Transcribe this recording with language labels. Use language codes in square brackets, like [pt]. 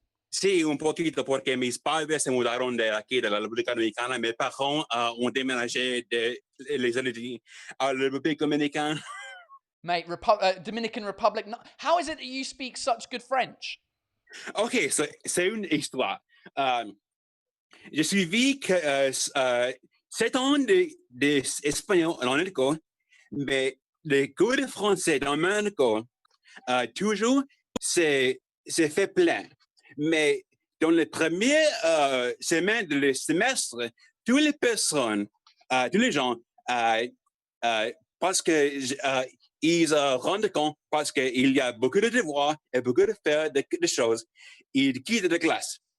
[es] Sí, un poquito, porque mis padres se mudaron de aquí, de la República Dominicana. [fr] Mes parents ont déménagé de les États-Unis à la République Dominicaine. [en] Mate, Dominican Republic. How is it that you speak such good French? [fr] OK, so, c'est une histoire. J'ai suivi 7 ans d'espagnol en école, mais les cours de français dans mon école, toujours, c'est fait plein. Mais dans les premières semaines du semestre, toutes les personnes, tous les gens, parce que ils rendent compte, parce qu'il y a beaucoup de devoirs et beaucoup de faire de choses, ils quittent la classe.